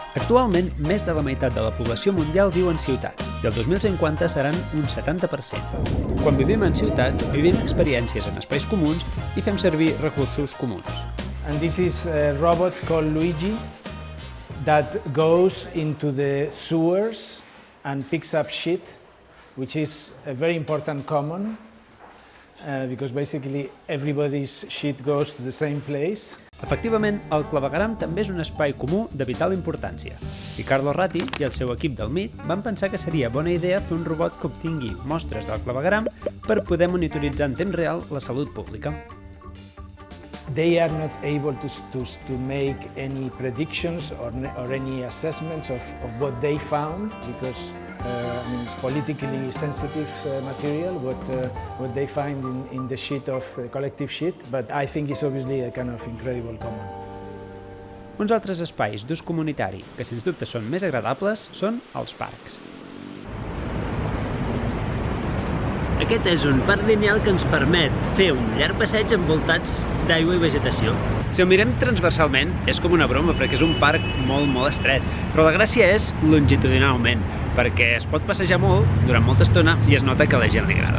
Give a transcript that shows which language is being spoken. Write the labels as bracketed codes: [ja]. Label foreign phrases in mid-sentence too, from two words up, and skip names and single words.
[ca] Actualment, més de la meitat de la població mundial viu en ciutats i el 2050 seran un 70%. Quan vivim en ciutats, vivim experiències en espais comuns i fem servir recursos comuns. [en] And this is a robot called Luigi that goes into the sewers and picks up shit, which is a very important common because basically everybody's shit goes to the same place. [ca] Efectivament, el clavegueram també és un espai comú de vital importància. I Carlo Ratti i el seu equip del MIT van pensar que seria bona idea fer un robot que obtingui mostres del clavegueram per poder monitoritzar en temps real la salut pública. [en] They are not able to make any predictions or any assessments of what they found because it's politically sensitive material, what they find in the sheet of collective sheet, but I think it's obviously a kind of incredible common. [ca] Uns altres espais d'ús comunitari que sens dubte són més agradables són els parcs. Aquest és un parc lineal que ens permet fer un llarg passeig envoltats d'aigua i vegetació. Si ho mirem transversalment, és com una broma perquè és un parc molt estret, però la gràcia és longitudinalment, perquè es pot passejar molt durant molta estona i es nota que a la gent li agrada.